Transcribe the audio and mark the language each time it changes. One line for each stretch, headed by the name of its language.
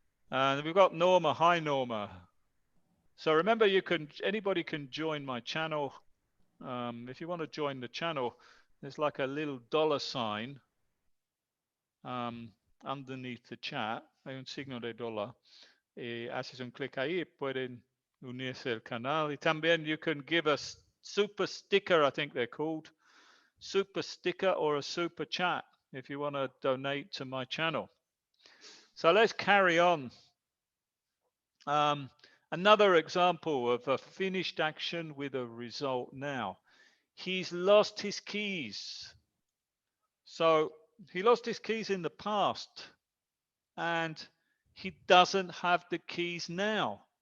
English: And we've got Norma. Hi, Norma. So remember, anybody can join my channel. If you want to join the channel, there's like a little $sign underneath the chat.
Spanish: Hay un signo de dólar. Haces un clic ahí, pueden unirse al canal. Y también
English: you can give us super sticker, I think they're called. Super sticker or a super chat if you want to donate to my channel. So let's carry on. Another example of a finished action with a result now. He's lost his keys. So he lost his keys in the past, and he doesn't have the keys now.